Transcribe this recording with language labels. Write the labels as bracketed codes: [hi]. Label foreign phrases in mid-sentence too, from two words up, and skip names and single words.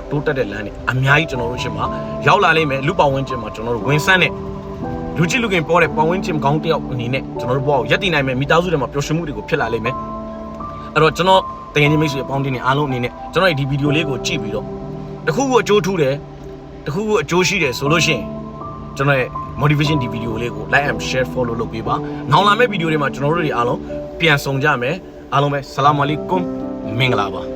[my] တိုးတက်တဲ့လမ်းတွေအများကြီးကျွန်တော်တို့ရှင်းမှာရောက်လာလိမ့်မယ်လူပဝန်းကျင်မှာကျွန်တော်တို့ဝင်ဆန်းတဲ့လူချစ်လူခင်ပေါ်တဲ့ပဝန်းကျင်ကောင်းတယောက်အနေနဲ့ကျွန်တော်တို့ဘဝကိုရပ်တည်နိုင်မယ်မိသားစုတွေမှာပျော်ရွှင်မှုတွေကိုဖြစ်လာလိမ့်မယ်အဲ့တော့ကျွန်တော်တကယ်ကြီးမိတ်ဆွေအပေါင်းအသင်းတွေအားလုံးအနေနဲ့ကျွန်တော်ဒီဗီဒီယိုလေးကိုကြည့်ပြီးတော့တခုခုအကျိုးထူးတယ်တခုခုအကျိုးရှိတယ်ဆိုလို့ရှိရင်ကျွန်တော်ရဲ့ motivation ဒီဗီဒီယိုလေးကို [en] like and share follow [my] လုပ်ပေးပါနောက်လာမယ့်ဗီဒီယိုတွေမှာကျွန်တော်တို့တွေအားလုံးပြန်ဆုံကြမယ်အားလုံးပဲ [ar] السلام عليكم [my] မင်္ဂလာပါ